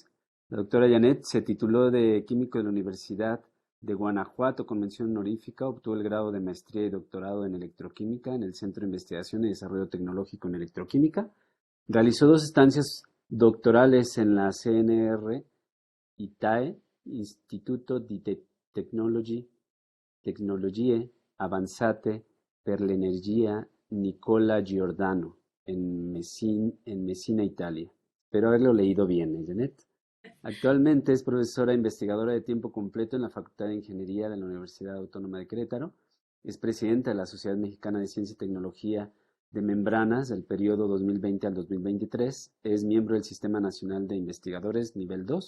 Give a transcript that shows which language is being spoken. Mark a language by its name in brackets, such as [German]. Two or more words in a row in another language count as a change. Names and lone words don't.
[Spanish] La doctora Janet se tituló de químico de la Universidad de Guanajuato con mención honorífica, obtuvo el grado de maestría y doctorado en electroquímica en el Centro de Investigación y Desarrollo Tecnológico en Electroquímica. Realizó dos estancias doctorales en la CNR ITAE, Instituto di Tecnologie Avanzate per l'Energia Nicola Giordano, en Messina, Italia. Espero haberlo leído bien, Janet. Actualmente es profesora investigadora de tiempo completo en la Facultad de Ingeniería de la Universidad Autónoma de Querétaro. Es presidenta de la Sociedad Mexicana de Ciencia y Tecnología de Membranas del periodo 2020 al 2023. Es miembro del Sistema Nacional de Investigadores Nivel 2.